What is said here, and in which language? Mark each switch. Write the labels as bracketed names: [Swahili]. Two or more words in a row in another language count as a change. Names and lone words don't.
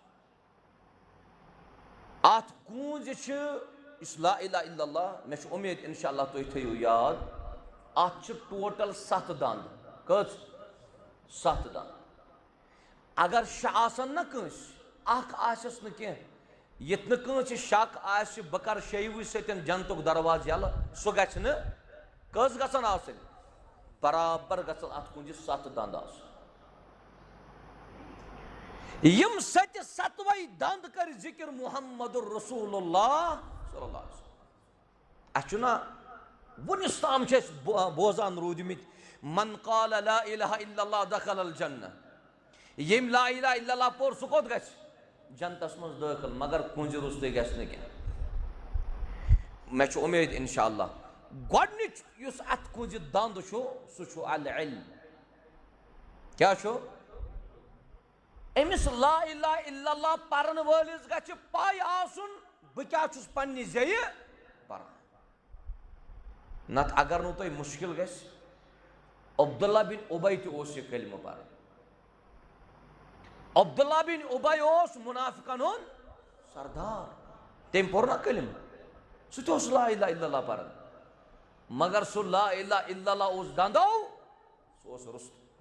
[Kashmiri] اتھ کوٗنٛزِ چھِ یُس [Arabic] لا الہ الا اللہ [Kashmiri] مےٚ چھِ اُمید [Arabic] انشاء اللہ [Kashmiri] تُہۍ تھٲیِو یاد اتھ چھِ ٹوٹل 7 دنٛد کٔژ 7 دنٛد اگر شےٚ آسن نا کٲنٛسہِ اکھ آسٮ۪س نہٕ کینٛہہ ییٚتہِ نہٕ کٲنٛسہِ شک آسہِ بہٕ کرٕ شیٚیوٕے سۭتۍ جنتُک دروازٕ یلہٕ سُہ گژھِ نہٕ کٔژ گژھن آسٕنۍ برابر گژھن اتھ کوٗنٛزِ 7 دنٛد آسٕنۍ یِم 7 دنٛد کٔرۍ ذِکر [Arabic] محمد رسول اللہ صلی اللہ علیہ وسلم [Kashmiri] اَسہِ چھُنا وُنِس تام چھِ أسۍ بوزان روٗدمٕتۍ [Arabic] من قال لا الہ الا اللہ دخل الجنہ [Kashmiri] ییٚمۍ [Arabic] لا الہ الا اللہ [Kashmiri] پوٚر سُہ کوٚت گژھِ جنتس منٛز دٲخل مگر کوٗنٛزِ روٚستُے گژھِ نہٕ کینٛہہ مےٚ چھُ اُمید [Arabic] انشاء اللہ [Kashmiri] گۄڈنِچ یُس اتھ کوٗنٛزِ دنٛد چھُ سُہ چھُ العلم کیٛاہ چھُ أمِس [Arabic] لا الہ الا اللہ [Kashmiri] پرن وٲلِس گژھِ پاے آسُن بہٕ کیٛاہ چھُس پننہِ زیٚیہِ پران نتہٕ اگر نہٕ تۄہہِ مُشکل گژھِ عبداللہ بن اُبے تہِ اوس یہِ کلمہٕ پران عبداللہ بن اُبے اوس منافقن ہُنٛد سردار تٔمۍ پوٚر نا کلمہٕ سُہ تہِ اوس [Arabic] لا الہ الا اللہ [Kashmiri] پران مگر سُہ [Arabic] لا الہ الا اللہ [Kashmiri] اوس دنٛدو سُہ اوس روٚستُے